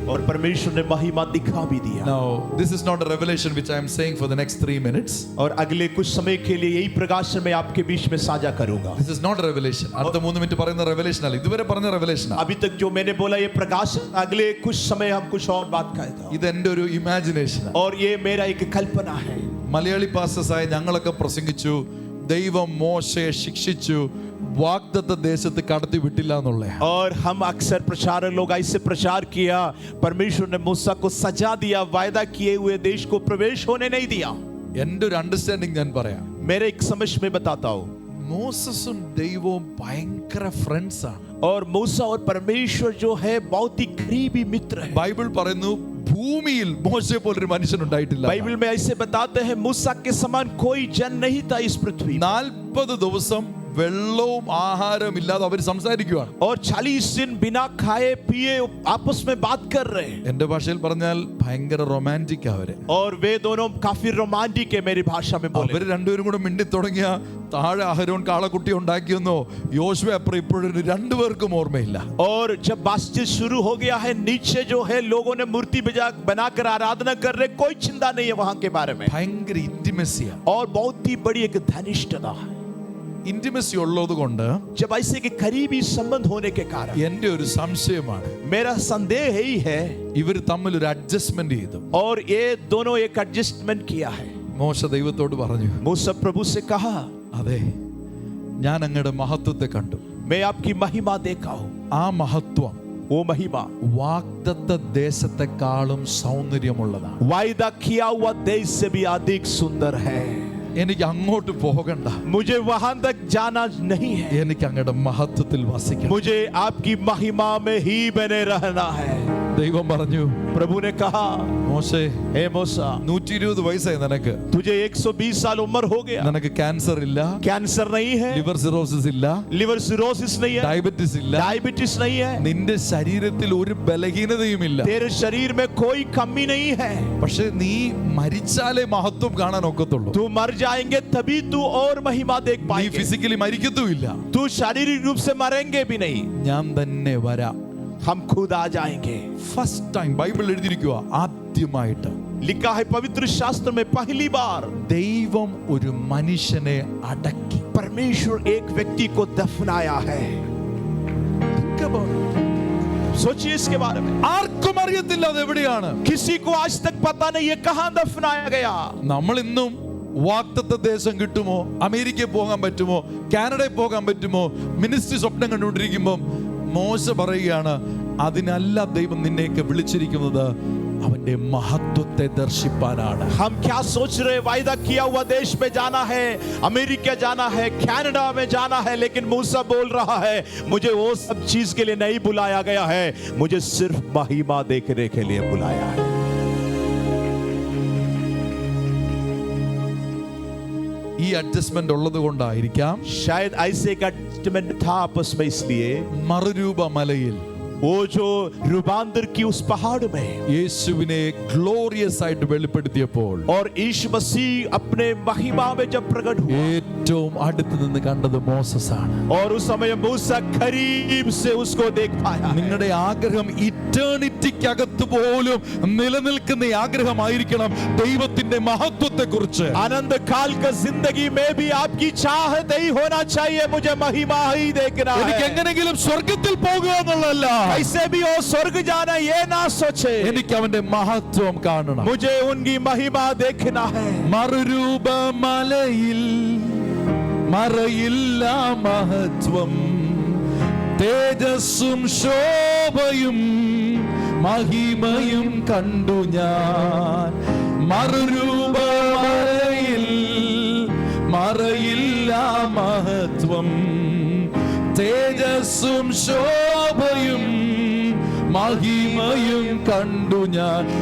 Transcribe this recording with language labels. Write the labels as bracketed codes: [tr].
[hi] और परमेश्वर ने महिमा दिखा भी दिया। [en] Now, this is not a revelation which I am saying for the next 3 minutes. [hi] और अगले कुछ समय के लिए यही प्रकाशन मैं आपके बीच में साझा करूंगा। [en] This is not a revelation. [ml] അടുത്ത 3 മിനിറ്റ് പറയുന്ന revelation അല്ല. ഇതുവരെ പറഞ്ഞ revelation ആണ്. [hi] अभी तक जो मैंने बोला ये प्रकाशन, अगले कुछ समय हम कुछ और बात कहेगा, [ml] ഇത് എൻ്റെ ഒരു imagination ആണ്. [hi] और ये मेरा एक कल्पना है। [ml] മലയാളി പാസ്റ്റേഴ്സായ ഞങ്ങളൊക്കെ പ്രസംഗിച്ചു, ദൈവം മോശയെ ശിക്ഷിച്ചു, വാഗ്ദത്ത ദേശത്ത് കടത്തി വിട്ടില്ല എന്നുള്ള. [hi] और हम अक्सर प्रचारक लोग ऐसे प्रचार किया, परमेश्वर ने मूसा को सजा दिया, वायदा किए हुए देश को प्रवेश होने नहीं दिया। [ml] എൻ്റെ ഒരു അണ്ടർസ്റ്റാൻഡിങ് ഞാൻ പറയാം. [hi] मेरे एक समझ में बताता हूँ, [ml] മോസസും ദൈവവും ഭയങ്കര ഫ്രണ്ട്സ് ആണ്. [hi] और मूसा और परमेश्वर जो है बहुत ही करीबी मित्र है। [ml] ബൈബിൾ പറയുന്നു ഭൂമിയിൽ മോശയെ പോലൊരു മനുഷ്യൻ ഉണ്ടായിട്ടില്ല. [hi] बाइबल में ऐसे बताते हैं मूसा के समान कोई जन नहीं था इस पृथ्वी में। [ml] 40 ദിവസം വെള്ളവും ആഹാരവും ഇല്ലാതെ അവർ സംസാരിക്കുകയാണ്. [hi] और 40 दिन बिना खाए पिए आपस में बात कर रहे हैं। [ml] എന്റെ ഭാഷയിൽ പറഞ്ഞാൽ ഭയങ്കര റൊമാൻറ്റിക് അവര്. [hi] और वे दोनों काफी रोमांटिक है मेरी भाषा में बोले। [ml] അവര് രണ്ടുപേരും കൂടെ മിണ്ടി തുടങ്ങിയ താഴെ അഹരോൻ കാളക്കുട്ടി ഉണ്ടാക്കിയെന്നോ യോശുവ അപ്പുറം ഇപ്പോഴും രണ്ടുപേർക്കും ഓർമ്മയില്ല. [hi] और जब बातचीत शुरू हो गया है, नीचे जो है लोगों ने मूर्ति बनाकर आराधना कर रहे, कोई चिंता नहीं है वहां के बारे में। [ml] ഭയങ്കര ഇന്റിമസിയാ. [hi] और बहुत ही बड़ी एक घनिष्ठता है। [ml] ഇന്റിമസി ഉള്ളത് കൊണ്ട് [hi] जब ऐसे के करीबी संबंध होने के कारण [ml] എന്റെ ഒരു സംശയമാണ്, [hi] मेरा संदेह यही है, [ml] ഇവർ തമ്മിൽ ഒരു അഡ്ജസ്റ്റ്മെന്റ് ചെയ്തു. [hi] और ये दोनों एक एडजस्टमेंट किया है। [ml] മോശ ദൈവത്തോട് പറഞ്ഞു, [hi] मूसा प्रभु से कहा, [ml] അതെ ഞാൻ അങ്ങയുടെ മഹത്വത്തെ കണ്ടു. [hi] मैं आपकी महिमा देखा हूं। [ml] ആ മഹത്വം [hi] वो महिमा [ml] വാഗ്ദത്ത ദേശത്തെക്കാളും സൗന്ദര്യമുള്ളതാണ്. [hi] वायदा किया हुआ देश से भी अधिक सुंदर है। [ml] എനിക്ക് അങ്ങോട്ട് പോകണ്ട, [hi] मुझे वहां तक जाना नहीं है, [ml] എനിക്ക് അങ്ങയുടെ മഹത്വത്തിൽ വസിക്കണം. [hi] मुझे आपकी महिमा में ही बने रहना है। [ml] ദൈവം പറഞ്ഞു, [hi] प्रभु ने कहा, [ml] മോശേ [hi] हे मूसा, [ml] 120 വയസ്സായി നിനക്ക്, [hi] तुझे 120 साल उम्र हो गया, [ml] നിനക്ക് ക്യാൻസർ ഇല്ല, [hi] कैंसर नहीं है, [ml] ലിവർ സിറോസിസ് ഇല്ല, [hi] लिवर सिरोसिस नहीं है, [ml] ഡയബറ്റിസ് ഇല്ല, [hi] डायबिटीज नहीं है, [ml] നിന്റെ ശരീരത്തിൽ ഒരു ബലഹീനതയും ഇല്ല. [hi] तेरे शरीर में कोई कमी नहीं है। [ml] പക്ഷെ നീ മരിച്ചാലേ മഹത്വം കാണാൻ ഒക്കത്തുള്ളൂ. [hi] तू मर जाएंगे तभी तू और महिमा देख [ml] നീ [hi] पाएंगे। [ml] ഫിസിക്കലി മരിക്കത്തുമില്ല. [hi] तू शारीरिक रूप से मरेंगे भी नहीं। [ml] ഞാൻ തന്നെ വരാം, [hi] हम खुद आ जाएंगे। [ml] ഫസ്റ്റ് ടൈം ബൈബിൾ എഴുതിയിരിക്കുക, ആദ്യമായിട്ട് [hi] लिखा है पवित्र शास्त्र में पहली बार [ml] ദൈവം ഒരു മനുഷ്യനെ അടക്കി. [hi] परमेश्वर एक व्यक्ति को दफनाया है। सोचिए इसके बारे में। [ml] ആർക്കും അറിയത്തില്ല അത് എവിടെയാണ്. [hi] किसी को आज तक पता नहीं है कहां दफनाया गया। [ml] നമ്മൾ ഇന്നും വാഗ്ദത്ത ദേശം കിട്ടുമോ, അമേരിക്കയിൽ പോകാൻ പറ്റുമോ, കാനഡയിൽ പോകാൻ പറ്റുമോ, മിനിസ്ട്രി സ്വപ്നം കണ്ടുകൊണ്ടിരിക്കുമ്പോൾ മോശ പറയുകയാണ്, അതിനല്ല ദൈവം നിന്നെയൊക്കെ വിളിച്ചിരിക്കുന്നത്, അവന്റെ മഹത്വത്തെ ദർശിപ്പാനാണ്. [hi] हम क्या सोच रहे, वायदा किया हुआ देश में जाना है, अमेरिका जाना है, कनाडा में जाना है, लेकिन मूसा बोल रहा है मुझे वो सब चीज के लिए नहीं बुलाया गया है, मुझे सिर्फ महिमा देखने के लिए बुलाया है। [ml] ഈ അഡ്ജസ്റ്റ്മെന്റ് ഉള്ളത് കൊണ്ടായിരിക്കാം [hi] शायद ऐसे का एडजस्टमेंट था आपस में, इसलिए [ml] മറുരൂപ മലയിൽ [hi] वो जो रूपांतर की उस पहाड़ में [ml] യേശുവിനെ ഗ്ലോറിയസ് ആയിട്ട് വെളിപ്പെടുത്തിയപ്പോൾ [hi] और यीशु मसीह अपने महिमा में जब प्रकट हुआ, [ml] ഏറ്റവും അടുത്ത് നിന്ന് കണ്ടത് മോസസ് ആണ്. [hi] और उस समय मूसा करीब से उसको देख पाया। [ml] നിങ്ങളുടെ ആഗ്രഹം ഇറ്റേണിറ്റിക്കകത്ത് പോലും നിലനിൽക്കുന്ന ആഗ്രഹമായിരിക്കണം ദൈവത്തിന്റെ മഹത്വത്തെ കുറിച്ച്. [hi] आनंद काल का जिंदगी में भी आपकी चाहत ही होना चाहिए, मुझे महिमा ही देखना [ml] എനിക്ക് [hi] है। [ml] എങ്ങനെങ്കിലും സ്വർഗത്തിൽ പോകുക എന്നുള്ളതല്ല, [hi] कैसे भी हो स्वर्ग जाना ये ना सोचे, [ml] എനിക്ക് അവന്റെ മഹത്വം കാണണം. [hi] मुझे उनकी महिमा देखना है। [ml] മറുരൂപ മലയിൽ മറയില്ല മഹത്വം, തേജസ്സും ശോഭയും മഹിമയും കണ്ടു ഞാൻ. മറുരൂപ മലയിൽ മറയില്ല മഹത്വം, തേജസ്സും ശോഭയും മഹിമയും കണ്ടു ഞാൻ.